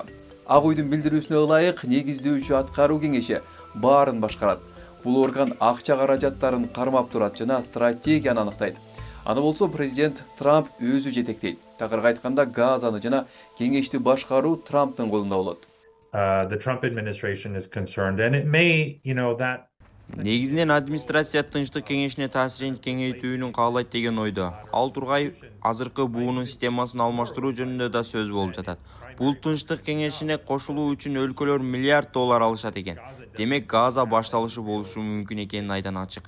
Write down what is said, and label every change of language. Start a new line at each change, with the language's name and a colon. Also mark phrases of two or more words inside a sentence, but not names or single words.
Kyrgyz: Ак үйдүн билдирүүсүнө ылайык негиздөөчү аткаруу кеңеши баарын башкарат. Бул орган акча каражаттарын кармап турат жана стратегияны аныктайт. Аны болсо президент Трамп өзү жетектейт. Такырга айтканда Газаны жана кеңешти башкаруу Трамптын колунда болот.
English: The Trump administration is concerned, and it may, that
Kyrgyz: Негизинен администрация Тынчтык кеңешине таасирин кеңейтүүнү каалайт деген ойдо. Ал тургай азыркы буунун системасын алмаштыруу жөнүндө да сөз болуп жатат. Бул Тынчтык кеңешине кошулуу үчүн өлкөлөр $1 миллиард алышат экен. Демек Газа башталышы болушу мүмкүн экени айдан ачык.